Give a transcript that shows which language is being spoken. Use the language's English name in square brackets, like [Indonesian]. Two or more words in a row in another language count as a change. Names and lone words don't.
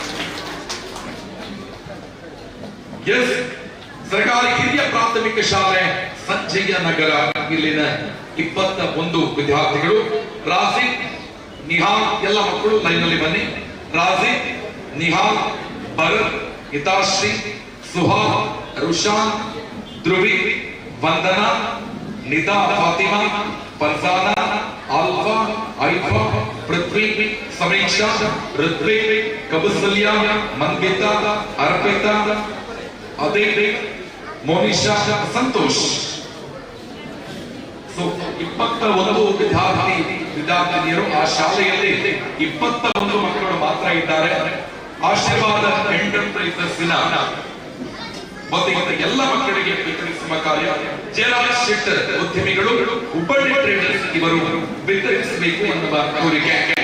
[Kannada] ಎಸ್, ಸರ್ಕಾರಿ ಹಿರಿಯ ಪ್ರಾಥಮಿಕ ಶಾಲೆ ಸಂಜಯ ನಗರ ಇಲ್ಲಿನ 21 ವಿದ್ಯಾರ್ಥಿಗಳು. ರಾಜಿ, ನಿಹಾಲ್, ಎಲ್ಲ ಮಕ್ಕಳು ಲೈನ್ ನಲ್ಲಿ ಬನ್ನಿ. ರಾಜಿ, ನಿಹಾಲ್, ಭರತ್, ಹಿತಾಶ್ರೀ, ಸುಹಾಲ್, ರುಷಾನ್, ಧ್ರುವಿ, ವಂದನಾ, निदा, फातिमा, फरजाना, अल्फा, आइफा, पृथ्वी, समीक्षा, ऋत्विक, कबुसलिया, मनबिता, अर्पिता, अदित, मोनिशा, संतोष. ಸೊ 21 ವಿದ್ಯಾರ್ಥಿನಿಯರು ಆ ಶಾಲೆಯಲ್ಲಿ 21 ಮಕ್ಕಳು ಮಾತ್ರ ಇದ್ದಾರೆ. ಆಶೀರ್ವಾದ ಎಂಟರ್ಪ್ರೈಸಸ್ಸಿನ ಎಲ್ಲ ಮಕ್ಕಳಿಗೆ ವಿತರಿಸುವ ಕಾರ್ಯ ಜಯರಾಜ್ ಶೆಟ್ಟರ್ ಉದ್ಯಮಿಗಳು, ಹುಬ್ಬಳ್ಳಿ ಟ್ರೇಡರ್ಸ್ ಇವರು ವಿತರಿಸಬೇಕು ಎನ್ನುವ ಕೋರಿಕೆ.